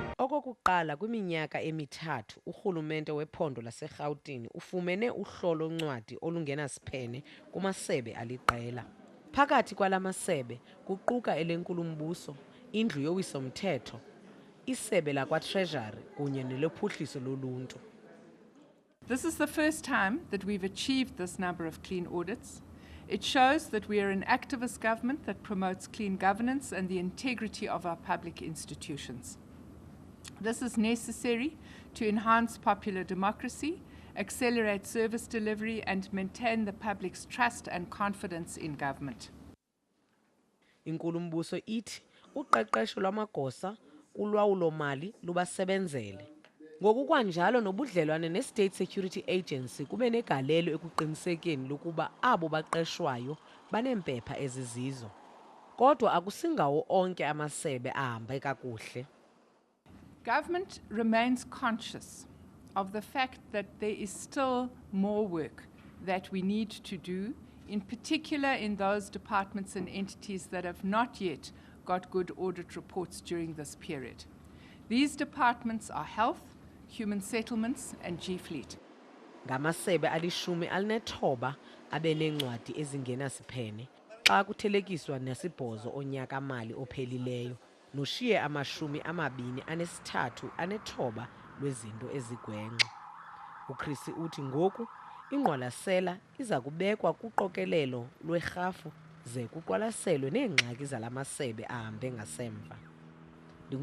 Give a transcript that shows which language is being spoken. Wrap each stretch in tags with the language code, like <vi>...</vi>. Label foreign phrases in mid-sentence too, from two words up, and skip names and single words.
<xh>Okokuqala kwiminyaka emithathu urhulumente wephondo laseGauteng ufumene uhlolo-ncwadi olungenasiphene kumasebe aliqela. Phakathi kwala masebe kuquka elenkulumbuso, indlu yowiso-mthetho, isebe lakwa-treasury kunye nelophuhliso loluntu.</xh> <en>This is the first time that we've achieved this number of clean audits. It shows that we are an activist government that promotes clean governance and the integrity of our public institutions. This is necessary to enhance popular democracy, accelerate service delivery, and maintain the public's trust and confidence in government.</en> <xh>Inkulumbuso ithi uqeqesho lwamagosa kulwawulo-mali lubasebenzele. Ngokukwanjalo nobudlelwane ne-State Security Agency kube negalelo ekuqinisekeni lokuba abo baqeshwayo baneempepha ezizizo. Kodwa akusingawo onke amasebe ahambe kakuhle.</xh> <en>Government remains conscious of the fact that there is still more work that we need to do, in particular in those departments and entities that have not yet got good audit reports during this period. These departments are health, human settlements and G-Fleet.</en> <xh>Ngamasebe ali-19 abeneencwadi ezingenasiphene xa kuthelekiswa nesibhozo onyaka-mali ophelileyo noshiye 23 lwezinto ezigwenxa. UCreecy uthi ngoku ingqwalasela iza kubekwa kuqokelelo lwerhafu ze kuqwalaselwe neengxaki zala masebe ahambe ngasemva.</xh>